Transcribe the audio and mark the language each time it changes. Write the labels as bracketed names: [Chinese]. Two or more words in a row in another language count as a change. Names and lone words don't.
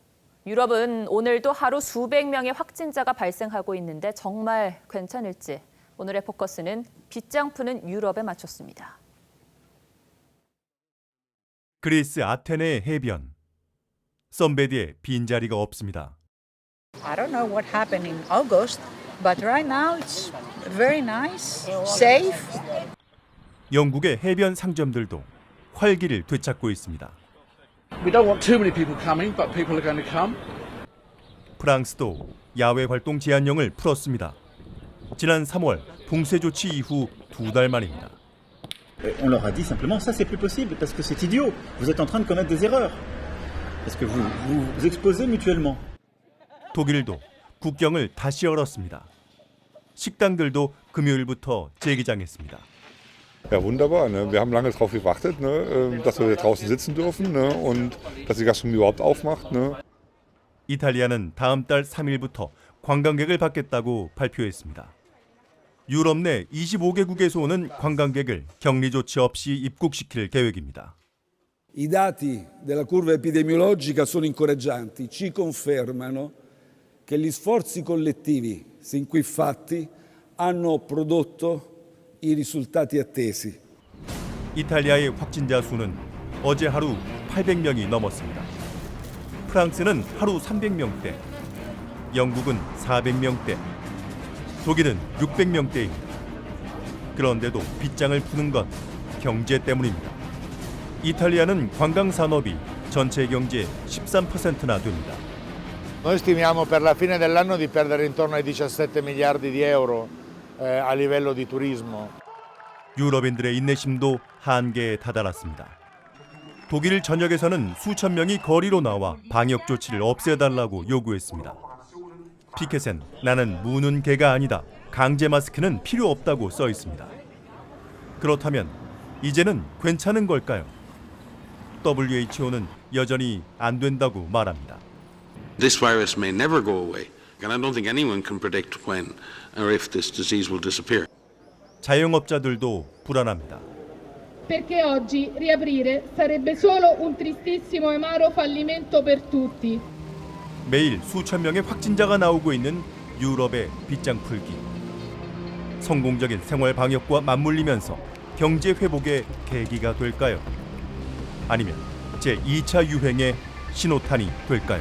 [Korean] 유럽은 오늘도 하루 수백 명의 확진자가 발생하고 있는데 정말 괜찮을지 오늘의 포커스는 빗장 푸는 유럽에 맞췄습니다. 그리스 아테네의 해변. 썸베디에 빈자리가 없습니다. [English] I don't know what happened in August, but right now it's very nice, safe. [Korean] 영국의 해변 상점들도 활기를 되찾고 있습니다. [English] We don't want too many people coming, but people are going to come. [Korean] 프랑스도 야외 활동 제한령을 풀었습니다. 지난 3월 봉쇄 조치 이후 2달 만입니다. [French] On leur a dit simplement ça c'est plus possible parce que c'est idiot. Vous êtes en train de commettre des erreurs. Parce que vous vous exposez mutuellement. [Korean] 독일도 국경을 다시 열었습니다. 식당들도 금요일부터 재개장했습니다. [German] Ja, wunderbar. Ne? Wir haben lange darauf gewartet, ne? Dass wir draußen sitzen dürfen, ne? Und dass die Gastronomie überhaupt aufmacht. Ne? [Korean] 이탈리아는 다음 달 3일부터 관광객을 받겠다고 발표했습니다. 유럽 내 25개국에서 오는 관광객을 격리 조치 없이 입국시킬 계획입니다. [Italian] I dati della curva epidemiologica sono incoraggianti, ci confermano che gli sforzi collettivi sin qui fatti hanno prodotto i risultati attesi. [Korean] 이탈리아의 확진자 수는 어제 하루 800명이 넘었습니다. 프랑스는 하루 300명대, 영국은 400명대, 독일은 600명대입니다. 그런데도 빗장을 푸는 건 경제 때문입니다. 이탈리아는 관광 산업이 전체 경제의 13%나 됩니다. [Italian] Noi stimiamo per la fine dell'anno di perdere intorno ai 17 miliardi di euro a livello di turismo. [Korean] 유럽인들의 인내심도 한계에 다다랐습니다. 독일 전역에서는 수천 명이 거리로 나와 방역 조치를 없애달라고 요구했습니다. 피켓엔 나는 무는 개가 아니다. 강제 마스크는 필요 없다고 써 있습니다. 그렇다면 이제는 괜찮은 걸까요? WHO는 여전히 안 된다고 말합니다. [English] This virus may never go away, and I don't think anyone can predict when or if this disease will disappear. [Korean] 자영업자들도 불안합니다. [Italian] Perché oggi riaprire sarebbe solo un tristissimo e amaro fallimento per tutti. [Korean] 매일 수천 명의 확진자가 나오고 있는 유럽의 빗장 풀기. 성공적인 생활 방역과 맞물리면서 경제 회복의 계기가 될까요? 아니면 제2차 유행의 신호탄이 될까요?